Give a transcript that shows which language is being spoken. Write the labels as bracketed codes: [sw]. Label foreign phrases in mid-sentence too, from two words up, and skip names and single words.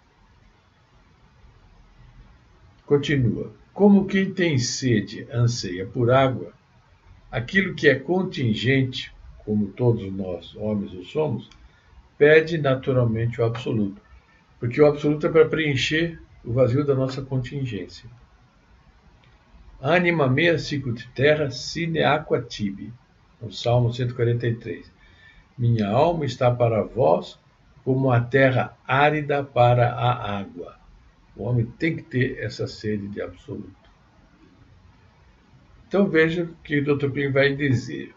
[pt] Continua. Como quem tem sede anseia por água, aquilo que é contingente, como todos nós, homens o somos, pede naturalmente o absoluto. Porque o absoluto é para preencher o vazio da nossa contingência. [la] Anima mea sicut terra sine aqua tibi. [pt] No Salmo 143. Minha alma está para vós como a terra árida para a água. O homem tem que ter essa sede de absoluto. Então veja o que o Dr. Pim vai dizer.